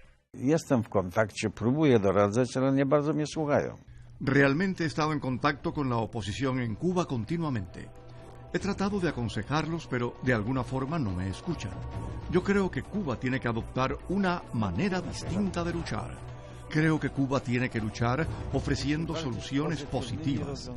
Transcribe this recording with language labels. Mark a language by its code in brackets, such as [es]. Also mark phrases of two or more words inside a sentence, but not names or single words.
[pl] Jestem w kontakcie, próbuję doradzać, ale nie bardzo mnie słuchają. [es] Realmente he estado en contacto con la oposición en Cuba continuamente. He tratado de aconsejarlos, pero de alguna forma no me escuchan. Yo creo que Cuba tiene que adoptar una manera distinta de luchar. Creo que Cuba tiene que luchar ofreciendo soluciones positivas.